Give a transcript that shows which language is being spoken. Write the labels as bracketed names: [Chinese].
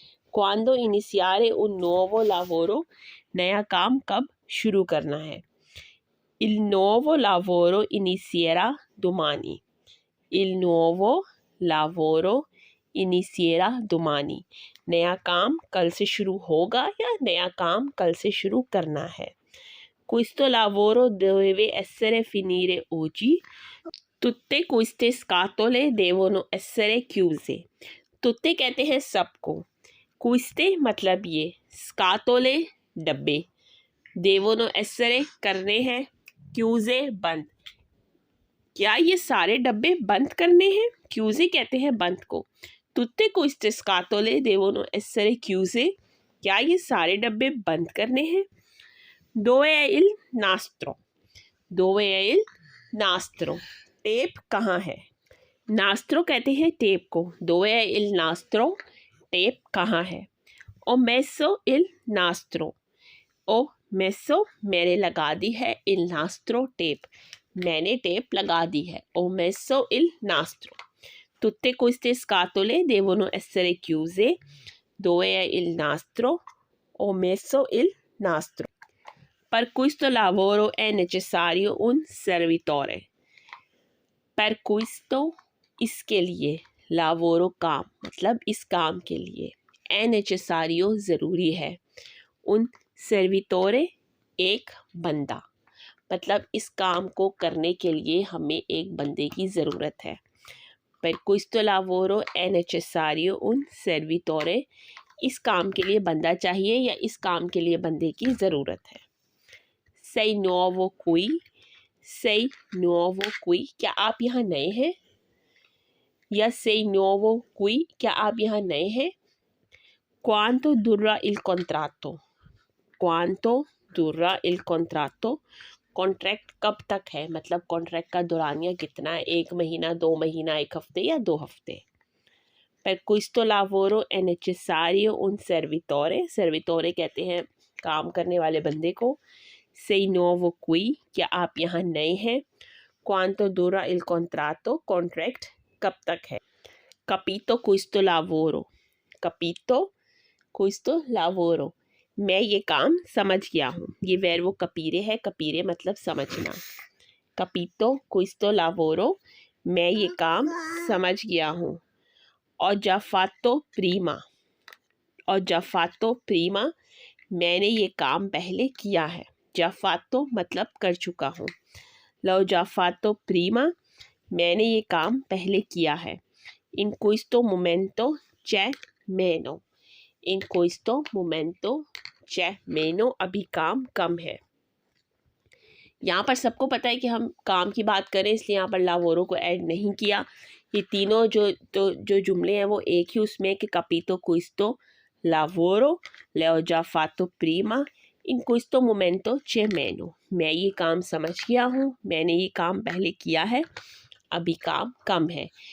[Italian] quando iniziare un nuovo lavoro, [Hindi] नया काम कब शुरू करना है। [Italian] il nuovo lavoro inizierà domani, [Hindi] il nuovo lavoro inizierà domani, नया काम कल से शुरू होगा या नया काम कल से शुरू करना है। [Italian] questo lavoro deve essere finire oggi, tutte queste scatole devono essere chiuse, tutte कहते हैं सबको, queste मतलब ये, scatole डब्बे, devono essere करने हैं, chiuse बंद, [Hindi] क्या ये सारे डब्बे बंद करने हैं। chiuse कहते हैं बंद को। [Italian] tutte queste scatole devono essere chiuse, [Hindi] क्या ये सारे डब्बे बंद करने हैं। [Italian] dove è il nastro, dove è il nastro, [Hindi] tape कहाँ है। नास्त्रो कहते हैं टेप को, [Italian] dove è il nastro, [Hindi] टेप कहाँ है। [Italian] ho messo il nastro, ho messo [Hindi] मैंने लगा दी है, [Italian] il nastro [Hindi] टेप, मैंने टेप लगा दी है। [Italian] ho messo il nastro, tutte queste scatole devono essere chiuse, dove è il nastro, ho messo il nastro। per questo lavoro è necessario un servitore, [Hindi] per questo इसके लिए, lavoro काम मतलब इस काम के लिए, è necessario ज़रूरी है, un servitore एक बंदा, मतलब इस काम को करने के लिए हमें एक बंदे की ज़रूरत है। [Italian] per questo lavoro è necessario un servitore, [Hindi] इस काम के लिए बंदा चाहिए या इस काम के लिए बंदे की ज़रूरत है। [Italian] sei nuovo qui, [Hindi] sei nuovo qui, क्या आप यहाँ नए हैं, या sei nuovo qui, क्या आप यहाँ नए हैं। [Italian] quanto durerà il contratto, [Hindi] quanto durerà il contratto, contract कब तक है, मतलब कॉन्ट्रैक्ट का दौरानिया कितना है, 1 महीना, 2 महीना, 1 हफ्ते या 2 हफ्ते। [Italian] per questo lavoro è necessario un servitore, [Hindi] servitore कहते हैं काम करने वाले बंदे को। [Italian] sei nuovo qui, [Hindi] क्या आप यहाँ नए हैं। [Italian] quanto dura il contratto, [Hindi] contract कब तक है। [Italian] capito questo lavoro, [Hindi] capito questo lavoro, मैं ये काम समझ गया हूँ। ये वर्ब capire है, capire मतलब समझना। [Italian] capito questo lavoro, [Hindi] मैं ये काम समझ गया हूँ। [Italian] ho già fatto prima, [Hindi] ho già fatto prima, मैंने ये काम पहले किया है। [Italian] già fatto [Hindi] मतलब कर चुका हूँ। [Italian] l'ho già fatto prima, [Hindi] मैंने ये काम पहले किया है। [Italian] in questo momento c'è meno, in questo momento c'è meno, [Hindi] अभी काम कम है। यहाँ पर सबको पता है कि हम काम की बात करें, इसलिए यहाँ पर लावोरो को ऐड नहीं किया। ये तीनों जो जुमले हैं वो एक ही उसमें कि [Italian] capito questo lavoro, l'ho già fatto prima, in questo momento c'è meno, [Hindi] मैं ये काम समझ गया हूँ, मैंने ये काम पहले किया है, अभी काम कम है।